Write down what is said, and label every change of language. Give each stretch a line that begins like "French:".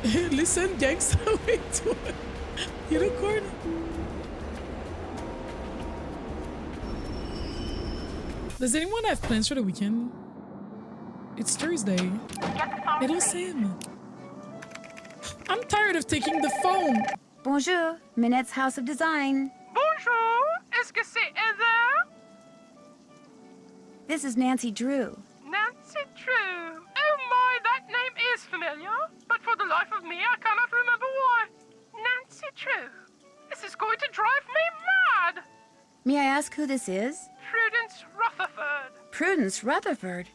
English: Listen, gangsta, wait. Unicorn. Does anyone have plans for the weekend? It's Thursday. Hello, Sam. I'm tired of taking the phone.
French: Bonjour,
English: Minette's House of Design.
French: Bonjour, est-ce que c'est Heather?
English: This is Nancy Drew. Nancy Drew. Oh my, that name is familiar, but for the life of me, I cannot remember why. Nancy Drew. This is going to drive me mad. May I ask who this is? Prudence Rutherford. Prudence Rutherford?